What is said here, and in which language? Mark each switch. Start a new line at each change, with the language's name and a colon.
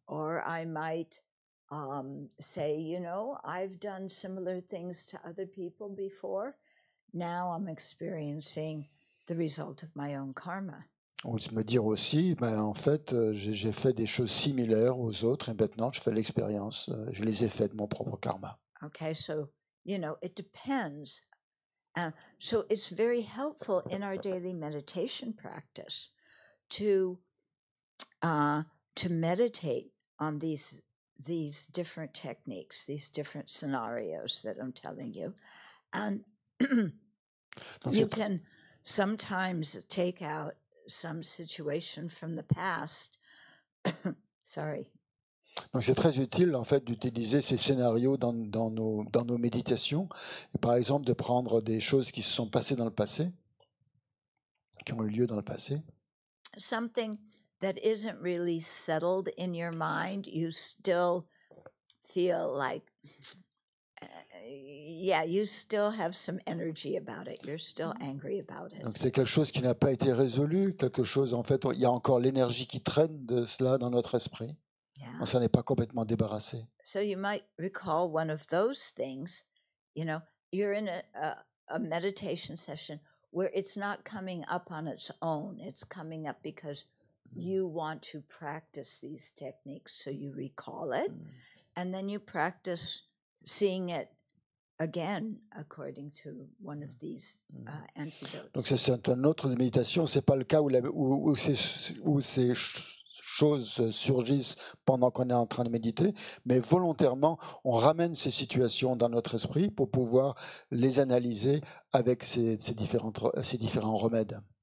English: Or I might say, I've done similar things to other people before. Now I'm experiencing the result of my own karma.
French: Ou me dire aussi, en fait, j'ai fait des choses similaires aux autres et maintenant je fais l'expérience, je les ai faites de mon propre karma.
English: Okay, so, it depends. So it's very helpful in our daily meditation practice to meditate on these different techniques, these different scenarios that I'm telling you. And you can sometimes take out some situation from the past. Sorry.
French: Donc c'est très utile en fait d'utiliser ces scénarios dans nos méditations, et par exemple de prendre des choses qui se sont passées dans le passé, qui ont eu lieu dans le passé.
English: Something that isn't really settled in your mind, you still feel like, you still have some energy about it. You're still angry about it.
French: Donc c'est quelque chose qui n'a pas été résolu, quelque chose en fait, il y a encore l'énergie qui traîne de cela dans notre esprit.
English: Yeah.
French: Ça n'est pas complètement débarrassé.
English: So you might recall one of those things. You're in a meditation session where it's not coming up on its own. It's coming up because you want to practice these techniques, so you recall it, and then you practice seeing it again according to one of these antidotes.
French: Donc c'est un autre de méditation. C'est pas le cas où ces choses surgissent pendant qu'on est en train de méditer, mais volontairement, on ramène ces situations dans notre esprit pour pouvoir les analyser avec ces différents remèdes.